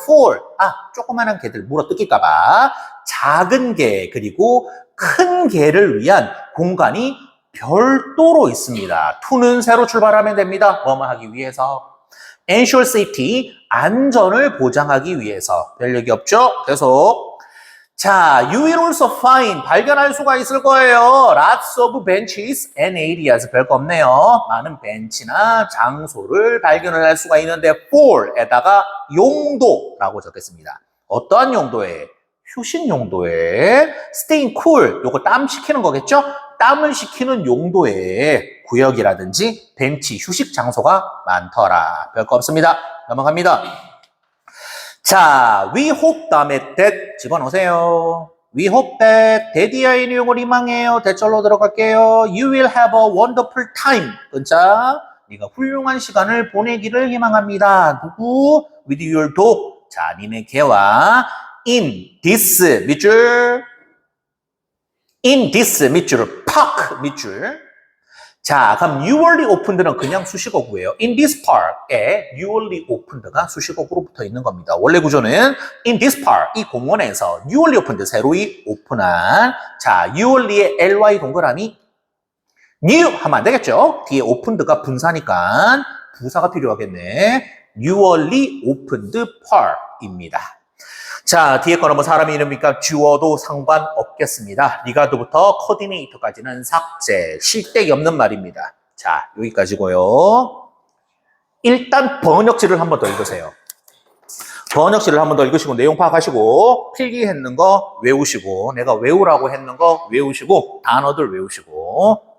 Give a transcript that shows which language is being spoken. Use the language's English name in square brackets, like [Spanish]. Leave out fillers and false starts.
[Korean] for, 조그마한 개들 물어 뜯길까봐. 작은 개, 그리고 큰 개를 위한 공간이 별도로 있습니다. to는 새로 출발하면 됩니다. 뭐뭐 하기 위해서. ensure safety, 안전을 보장하기 위해서. 별 얘기 없죠? 계속. 자, [English] you will also find, [Korean] 발견할 수가 있을 거예요. [English] Lots of benches and areas. [Korean] 별거 없네요. 많은 벤치나 장소를 발견을 할 수가 있는데 for에다가 용도라고 적겠습니다. 어떠한 용도에? 휴식 용도에. staying cool, 요거 땀 식히는 거겠죠? 땀을 식히는 용도의 구역이라든지 벤치, 휴식 장소가 많더라. 별거 없습니다. 넘어갑니다. 자, [English] we hope [Korean] 다음에 that 집어넣으세요. [English] We hope that daddy의 [Korean] 내용을 희망해요. 대절로 들어갈게요. [English] You will have a wonderful time. [Korean] 근자, 네가 훌륭한 시간을 보내기를 희망합니다. [English] 누구? With your dog. [Korean] 자, 니네 개와 in this 밑줄, in this 밑줄을 park 밑줄. 자, 그럼 newly opened는 그냥 수식어구예요. In this park에 newly opened가 수식어구로 붙어 있는 겁니다. 원래 구조는 in this park, 이 공원에서 newly opened, 새로이 오픈한. 자, newly의 ly 동그라미 new 하면 안 되겠죠? 뒤에 opened가 분사니까 부사가 필요하겠네. [English] newly opened park입니다. [Korean] 자, 뒤에 거는 뭐 사람의 이름이니까 주어도 상관없겠습니다. 리가드부터 코디네이터까지는 삭제, 실데기 없는 말입니다. 자, 여기까지고요. 일단 번역지를 한 번 더 읽으세요. 번역지를 한 번 더 읽으시고 내용 파악하시고 필기했는 거 외우시고 내가 외우라고 했는 거 외우시고 단어들 외우시고.